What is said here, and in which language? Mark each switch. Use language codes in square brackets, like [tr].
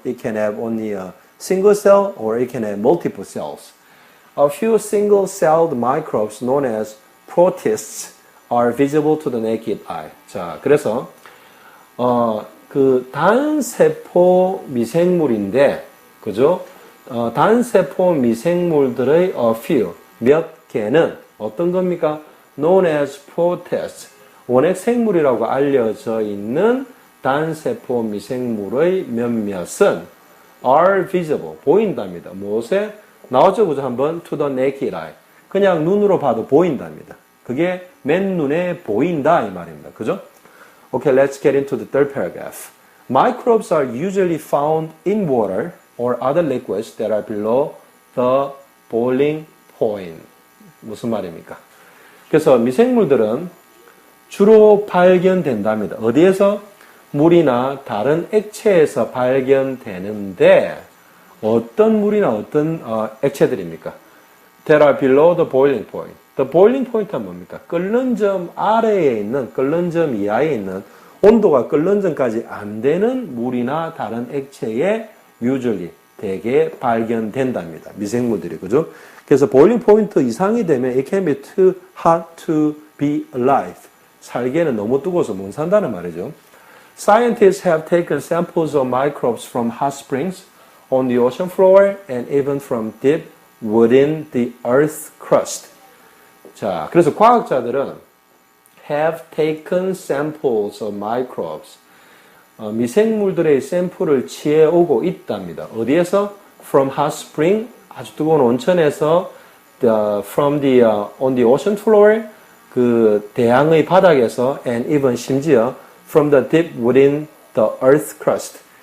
[en] It can have only a single cell or it can have multiple cells. A few single-celled microbes known as protists are visible to the naked eye. [ko] 자, 그래서 그 단세포 미생물인데, 그죠? 단세포 미생물들의 a few, 몇 개는 어떤 겁니까? [en] known as protists. [ko] 원핵생물이라고 알려져 있는 단세포 미생물의 몇몇은 are visible, 보인답니다. 무엇에? 나오죠, 그죠? 한번 [en] to the naked eye. [ko] 그냥 눈으로 봐도 보인답니다. 그게 맨눈에 보인다 이 말입니다. 그죠? [en] Okay, let's get into the third paragraph. Microbes are usually found in water or other liquids that are below the boiling point. [ko] 무슨 말입니까? 그래서 미생물들은 주로 발견된답니다. 어디에서? 물이나 다른 액체에서 발견되는데 어떤 물이나 어떤 액체들입니까? [en] That are below the boiling point. The boiling point은 [ko] 뭡니까? 끓는 점 아래에 있는, 끓는 점 이하에 있는 온도가 끓는 점까지 안 되는 물이나 다른 액체에 usually 대개 발견된답니다. 미생물들이, 그죠? 그래서 [en] boiling point [ko] 이상이 되면 [en] it can be too hot to be alive. [ko] 살기에는 너무 뜨거워서 못 산다는 말이죠. [en] Scientists have taken samples of microbes from hot springs on the ocean floor and even from deep within the earth crust. [ko] 자, 그래서 과학자들은 [en] have taken samples of microbes. [ko] 미생물들의 샘플을 취해오고 있답니다. 어디에서? [en] From hot spring, [ko] 아주 뜨거운 온천에서 [en] on the ocean floor, [ko] 그 대양의 바닥에서 [en] and even [ko] 심지어 [en] from the deep within the earth crust.